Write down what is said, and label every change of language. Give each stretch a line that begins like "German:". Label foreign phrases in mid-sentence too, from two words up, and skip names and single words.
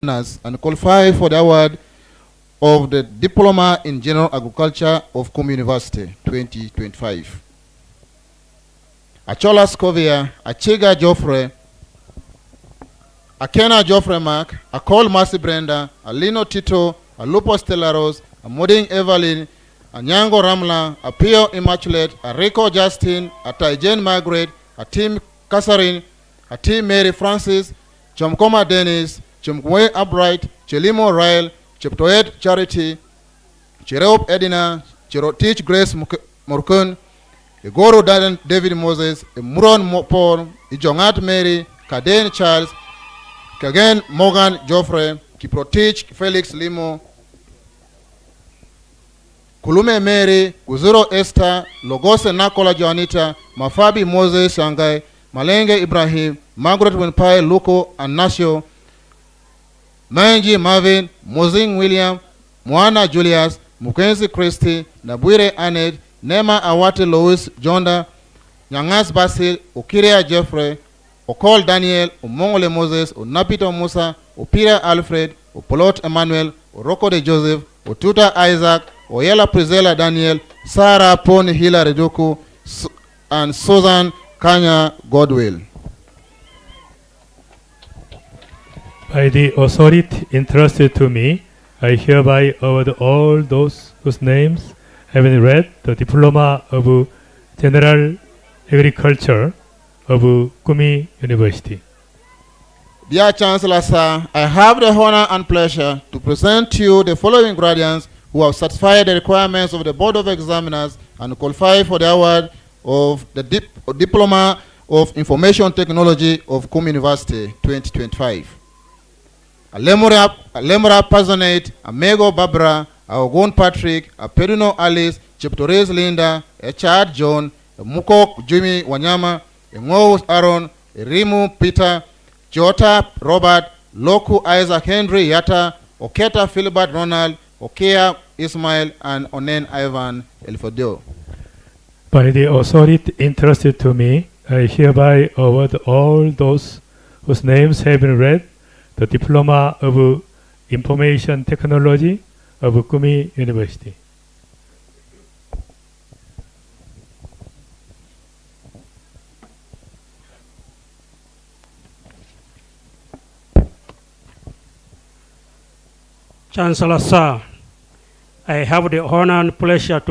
English: and qualify for the award of the Diploma in General Agriculture of Kumi University 2025. Achola Scovia, Achiga Joffrey, Akena Joffrey Mark, Akol Masi Brenda, Alino Tito, Alupo Stellaros, Moding Evelyn, Anyango Ramla, Apio Immaculate, Rico Justin, Jane Margaret, Tim Catherine, Tim Mary Francis, Chomkoma Dennis, Chumkwe Upright, Chelimo Rael, Cheptoed Charity, Cherop Edina, Cherotich Grace Morkun, Igoro David Moses, Muron Paul, Ijongat Mary, Kaden Charles, Kagen Morgan Joffrey, Kiprotich Felix Limo, Kulume Mary, Kuzuro Esther, Logose Nakola Joanita, Mafabi Moses Shangai, Malenge Ibrahim, Margaret Wenpai Luko and Nasio, Manji Marvin, Mozing William, Moana Julius, Mukenzi Christie, Nabwire Aned, Nema Awate Louis Jonda, Nyangas Basil, Okiria Jeffrey, Okol Daniel, Omongole Moses, Onapito Musa, Opira Alfred, Opolot Emmanuel, Oroko de Joseph, Otuta Isaac, Oyela Priscilla Daniel, Sarah Poni Hila Reduku, and Susan Kanya Godwill. By the authority entrusted to me, I hereby award all those whose names have been read the Diploma of General Agriculture of Kumi University. Dear Chancellor, sir, I have the honor and pleasure to present to you the following graduates who have satisfied the requirements of the Board of Examiners and qualify for the award of the Diploma of Information Technology of Kumi University 2025. Alemura Pazonate, Amego Barbara, Aogun Patrick, Pedino Alice, Cheptores Linda, Chad John, Mukok Jimmy Wanyama, Ngos Aaron, Rimu Peter, Jota Robert, Loku Isaac Henry Yata, Oketa Philbert Ronald, Okea Ismail, and Onen Ivan Elfodio. By the authority entrusted to me, I hereby award all those whose names have been read the Diploma of Information Technology of Kumi University. Chancellor, sir, I have the honor and pleasure to